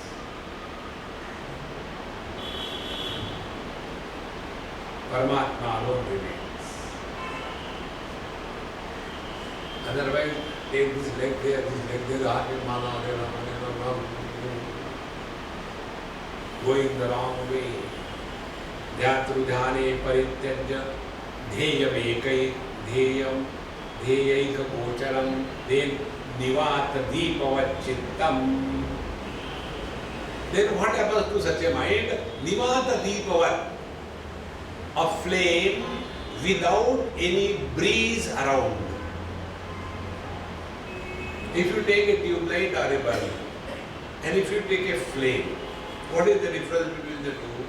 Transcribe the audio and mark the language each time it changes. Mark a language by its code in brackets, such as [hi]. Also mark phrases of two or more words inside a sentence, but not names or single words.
[en] Paramatma alone remains. Otherwise, take this leg there, heart in mana, going the wrong way. [sa] Dhyatru dhyane parityajya dheyam ekai dheyam dheyaika gocharam then nivata deepavat chittam. [en] Then what happens to such a mind? [sa] Nivata deepavat, [en] a flame without any breeze around. If you take a tube light or a bulb, and if you take a flame, what is the difference between the two?